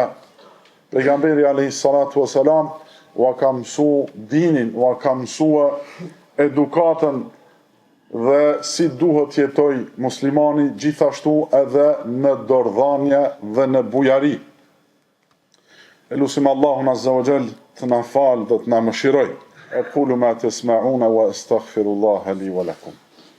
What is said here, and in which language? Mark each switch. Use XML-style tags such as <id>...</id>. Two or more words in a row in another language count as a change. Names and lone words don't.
<sq>Pejgamberi</sq> <ar>عليه الصلاة والسلام</ar> <sq>ua ka mësu dinin, ua ka mësu edukatën dhe si duhet jetoj muslimani, gjithashtu edhe në dordhanje dhe në bujari. Elusim Allahun</sq> <ar>عز وجل</ar> <sq>të na falë dhe të na mëshiroj.</sq> <ar>أقول ما تسمعون وأستغفر الله لي ولكم.</ar>